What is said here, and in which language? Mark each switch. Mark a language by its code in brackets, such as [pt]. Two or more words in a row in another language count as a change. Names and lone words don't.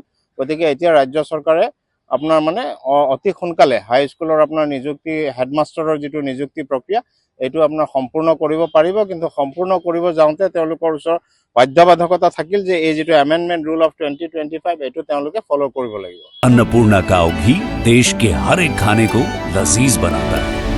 [as] গতিকে এতিয়া ৰাজ্য চৰকাৰে আপোনাৰ অতি সোনকালে হাইস্কুলৰ আপোনাৰ নিযুক্তি হেডমাষ্টাৰৰ যিটো নিযুক্তি প্ৰক্ৰিয়া এইটো আপোনাৰ সম্পূৰ্ণ কৰিব পাৰিব। কিন্তু সম্পূৰ্ণ কৰিব যাওঁতে তেওঁলোকৰ ওচৰত বাধ্যবাধকতা থাকিল যে এই যিটো [en] amendment rule of 2025 [as] এইটো তেওঁলোকে ফ'ল' কৰিব লাগিব। [hi] अन्नपूर्णा काव घी देश के हर एक खाने को लजीज बनाता है।